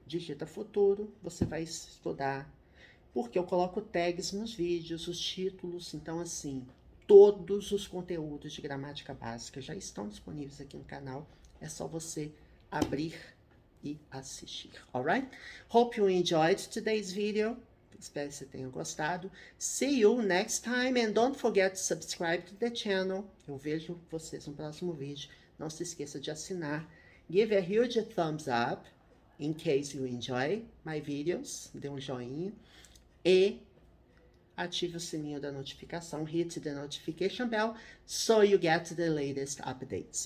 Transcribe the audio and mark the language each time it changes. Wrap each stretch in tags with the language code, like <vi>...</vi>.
<pt>Digita futuro, você vai estudar. Porque eu coloco tags nos vídeos, os títulos, então assim, todos os conteúdos de gramática básica já estão disponíveis aqui no canal. É só você abrir e assistir, alright?</pt> <en>Hope you enjoyed today's video.</en> <pt>Espero que você tenha gostado.</pt> <en>See you next time and don't forget to subscribe to the channel.</en> <pt>Eu vejo vocês no próximo vídeo. Não se esqueça de assinar.</pt> <en>Give a huge thumbs up. In case you enjoy my videos,</en> <pt>dê um joinha e ative o sininho da notificação,</pt> <en>hit the notification bell, so you get the latest updates.</en>